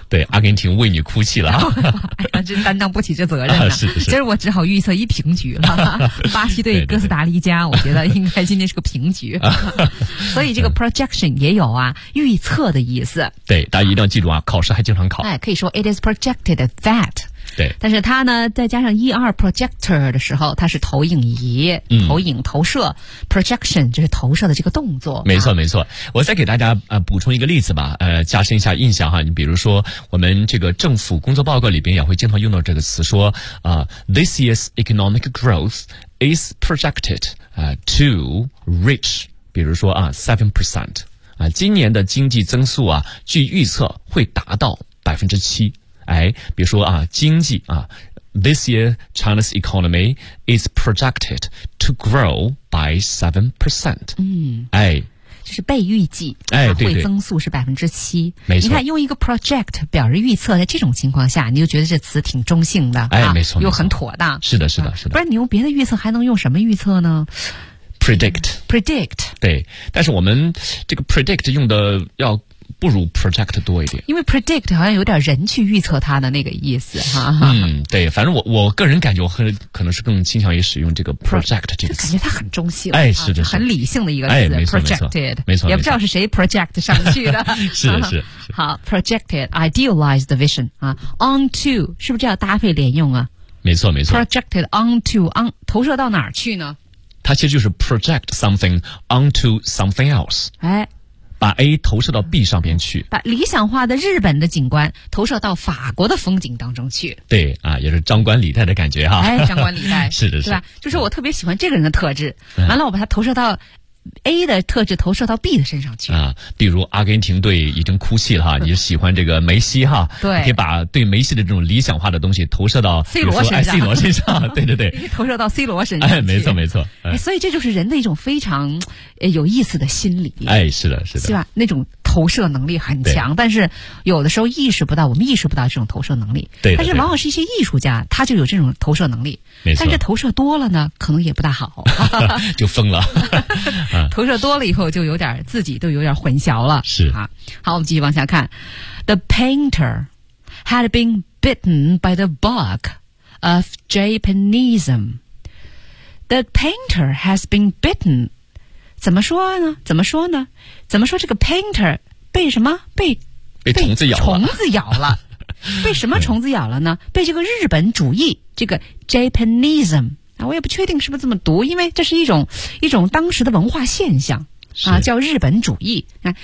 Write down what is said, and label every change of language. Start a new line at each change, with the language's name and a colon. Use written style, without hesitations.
Chinese: 对，阿根廷为你哭泣了。哎呀，真担当不起这责任、是是，今儿我只好预测一平局了，巴西对哥斯达黎加，我觉得应该今天是个平局。所以这个 projection 也有啊，预测的意思。对，大家一定要记住啊，考试还经常考。哎，可以说
English: it is projected that。
Chinese: 对，但是它呢再加上 ER projector 的时候，它是投影仪、投影投射 projection 就是投射的这个动作。没错没错，我再给大家补充一个例子吧，加深一下印象哈。你比如说我们这个政府工作报告里边也会经常用到这个词，说
English: This year's economic growth is projected to reach
Chinese: 比如说7%、今年的经济增速啊据预测会达到 7%。哎，比如说啊，经济啊
English: ，This year China's economy is projected to grow by 7%。
Chinese: 哎，就是被预计，哎，对，增速是7%。没错，你看用一个 project 表示预测，在这种情况下，你就觉得这词挺中性的，哎，没错，又很妥当。是的，是的，是的。不然你用别的预测还能用什么预测呢
English: ？Predict，predict。
Chinese: 对，但是我们这个 predict 用的要。不如 project 多一点，因为 predict 好像有点人去预测它的那个意思哈。对，反正我个人感觉可能是更倾向于使用这个 project 这个词，感觉它很中性，哎，是的，很理性的一个词，哎，没错
English: projected，
Chinese: 没错，没错，也不知道是谁 project 上去的，是的是。好 ，
English: projected idealized vision
Chinese: 啊 ，onto 是不是要搭配连用啊？没错没错，projected onto on 投射到哪儿去呢？它其实就是
English: project something onto something else，
Chinese: 哎。把 A 投射到 B 上边去，把理想化的日本的景观投射到法国的风景当中去。对啊，也是张冠李戴的感觉哈。哎，张冠李戴。是的是吧，就是我特别喜欢这个人的特质，完了我把它投射到 A 的特质投射到 B 的身上去。比如阿根廷队已经哭泣了哈，你喜欢这个梅西哈。对。你可以把对梅西的这种理想化的东西投射到 C 罗身上。哎、C 罗身上。对对对。投射到 C 罗身上。哎，没错没错、所以这就是人的一种非常有意思的心理。哎，是的是的。是吧，那种投射能力很强，但是有的时候意识不到，我们意识不到这种投射能力。对。但是往往是一些艺术家他就有这种投射能力。没错。但是投射多了呢可能也不大好。就疯了。投射多了以后就有点自己都有点混淆了。是。好，我们继续往下看。
English: The painter had been bitten by the bug of Japanism. The painter has been bitten.
Chinese: 怎么说呢？怎么说呢？怎么说这个 painter 被什么？被虫子咬了。虫子咬了。被什么虫子咬了呢？被这个日本主义，这个 Japanism 啊，我也不确定是不是这么读，因为这是一种当时的文化现象啊，叫日本主义啊。